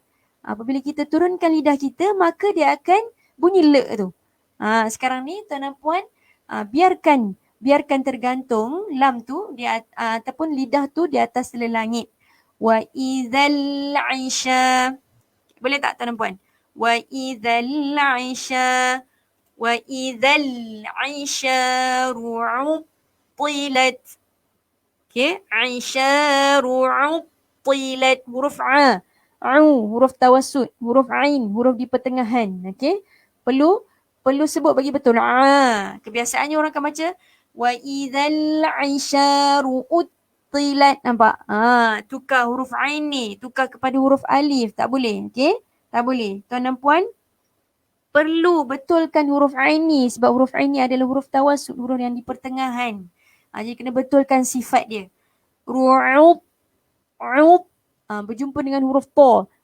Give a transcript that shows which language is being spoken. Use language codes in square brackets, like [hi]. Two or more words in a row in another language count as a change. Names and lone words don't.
[ms] Apabila kita turunkan lidah kita, maka dia akan bunyi le tu. Sekarang ni tuan dan puan, biarkan tergantung lam tu ataupun lidah tu di atas lelangit. [ar] وإذا العشاء. [ms] Boleh tak tuan dan puan? [ar] وإذا العشاء. وإذا العشار عطلت. [ms] Okey, [ar] العشار عطلت. [ms] Huruf a. Huruf tawassut, huruf ain, huruf di pertengahan. Okey? Perlu sebut bagi betul. Kebiasaannya orang akan baca [ar] وإذا العشار عطلت. [ms] Nampak? Tukar huruf ain ni, tukar kepada huruf alif. Tak boleh. Okey? Tak boleh. Tuan dan puan, perlu betulkan huruf ain ni sebab huruf ain ni adalah huruf tawassut, huruf yang di pertengahan. Jadi kena betulkan sifat dia. Ru'ub, berjumpa dengan huruf to.